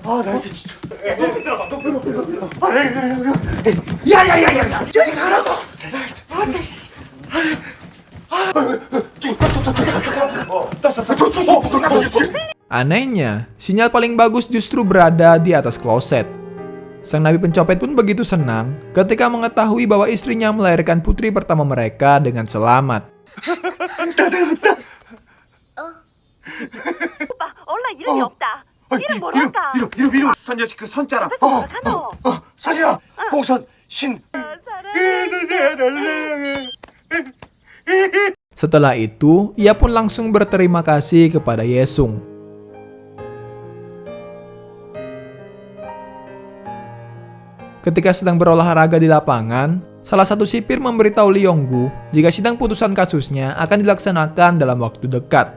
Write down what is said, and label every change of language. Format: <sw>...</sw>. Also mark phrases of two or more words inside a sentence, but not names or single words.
<id>Anehnya, sinyal paling bagus justru berada di atas kloset. Sang napi pencopet pun begitu senang ketika mengetahui bahwa istrinya melahirkan putri pertama mereka dengan selamat.</id> <ko>오빠, 얼라 이름이 없다. 이름 뭐랄까? 이름 선자식 그 선자라. 선이야. 복선 신.</ko> <id>Setelah itu, ia pun langsung berterima kasih kepada Yesung. Ketika sedang berolahraga di lapangan, salah satu sipir memberitahu Leonggu jika sidang putusan kasusnya akan dilaksanakan dalam waktu dekat.</id>